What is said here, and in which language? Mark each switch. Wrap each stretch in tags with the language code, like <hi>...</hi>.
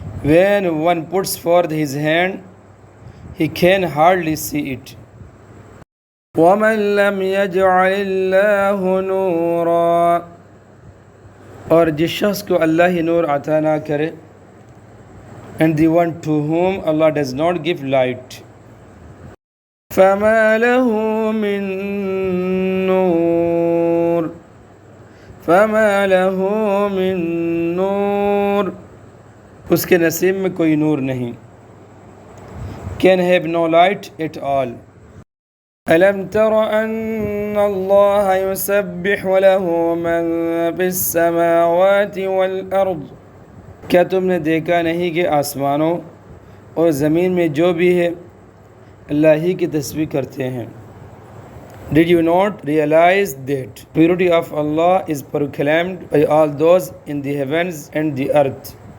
<en>when one puts forth his hand he can hardly see it.</en> <ur>وَمَن لَّمْ يَجْعَلِ اللَّهُ نُورًا، اور جس شخص کو اللہ ہی نور عطا نہ کرے.</ur> <en>and the one to whom Allah does not give light.</en> <ar>فَمَا لَهُ مِن نُور، فَمَا لَهُ مِن نُور، اس کے نصیب میں کوئی نور نہیں.</ar> <en>can have no light at all.</en> <ur>أَلَمْ تَرَ أَنَّ اللَّهَ يُسَبِّحُ لَهُ مَن فِي السَّمَاوَاتِ وَالْأَرْضِ، کیا تم نے دیکھا نہیں کہ آسمانوں اور زمین میں جو بھی ہے اللہ ہی کی تسبیح کرتے ہیں.</ur> <en>Did you not realize that purity of Allah is proclaimed by all those in the heavens and the earth.</en>